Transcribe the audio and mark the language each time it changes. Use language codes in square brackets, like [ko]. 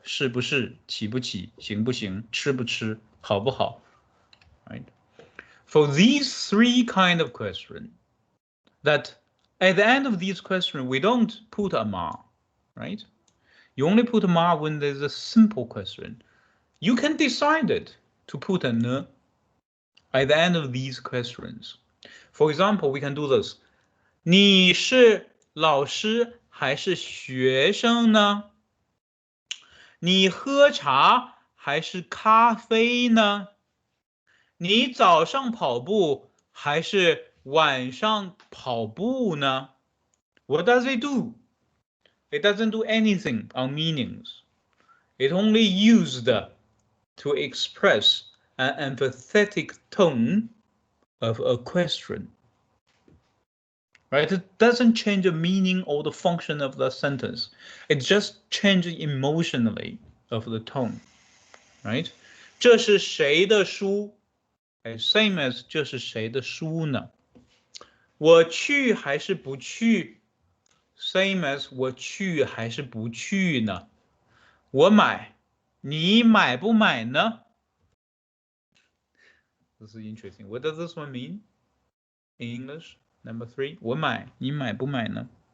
[zh] 是不是, 起不起, 行不行, 吃不吃, 好不好. [en] Right? For these 3 kind of questions, that at the end of these questions, we don't put a ma, right? You only put a ma when there's a simple question. You can decide it to put a n at the end of these questions. For example, we can do this. [zh] 你是老师还是学生呢? 你喝茶还是咖啡呢? 你早上跑步还是晚上跑步呢? [en] What does it do? It doesn't do anything on meanings. It only used to express an empathetic tone of a question. Right? It doesn't change the meaning or the function of the sentence. It just changes emotionally of the tone. Right? [zh] 这是谁的书? [en] Same as [zh] 这是谁的书呢?我去还是不去? [en] Same as [zh] 我去还是不去呢? 我买, 你买不买呢? [en] This is interesting. What does this one mean in English? Number 3, [zh] 我买, 你买不买呢?